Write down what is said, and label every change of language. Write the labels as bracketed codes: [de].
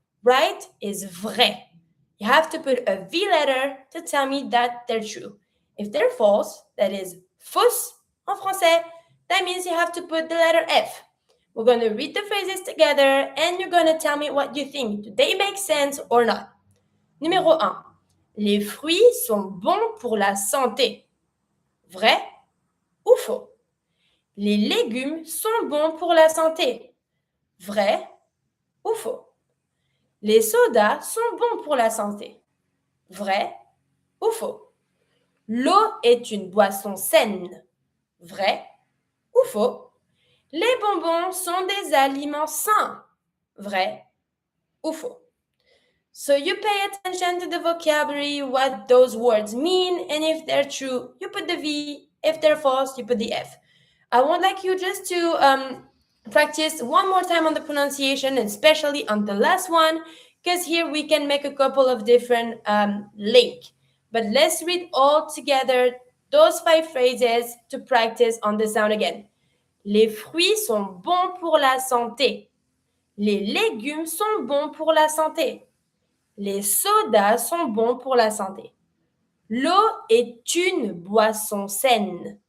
[en] Right is vrai. You have to put a V letter to tell me that they're true. If they're false, that is [fr] fausse en français, [en] that means you have to put the letter F. We're going to read the phrases together and you're going to tell me what you think. Do they make sense or not? [fr] Numéro 1. Les fruits sont bons pour la santé. Vrai ou faux? Les légumes sont bons pour la santé. Vrai ou faux? Les sodas sont bons pour la santé. Vrai ou faux? L'eau est une boisson saine. Vrai ou faux? Les bonbons sont des aliments sains. Vrai ou faux? [en] So you pay attention to the vocabulary, what those words mean, and if they're true, you put the V. If they're false, you put the F. I would like you just to practice one more time on the pronunciation, and especially on the last one, because here we can make a couple of different links. But let's read all together those 5 phrases to practice on the sound again. [fr] Les fruits sont bons pour la santé. Les légumes sont bons pour la santé. Les sodas sont bons pour la santé. L'eau est une boisson saine.